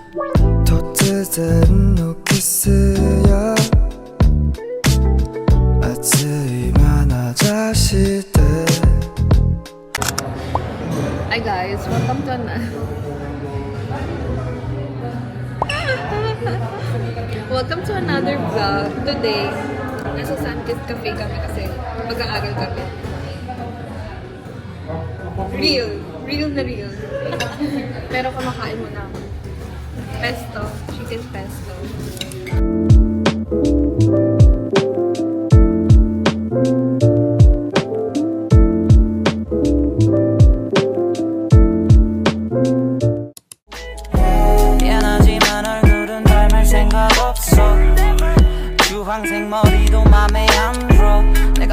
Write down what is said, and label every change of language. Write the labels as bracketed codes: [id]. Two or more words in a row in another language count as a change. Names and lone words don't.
[ja] 突然のキスや熱い眼差しで [en] Hi guys, welcome to welcome to another vlog. Today, [tl] nasa Sunkist Cafe kami kasi mag-aaral kami. Real na real. Pero kumakain mo na pesto, [en] chicken pesto. [ko] 미안하지만 얼굴은 닮을 생각 없어 주황색 머리도 맘에 안 들어 내가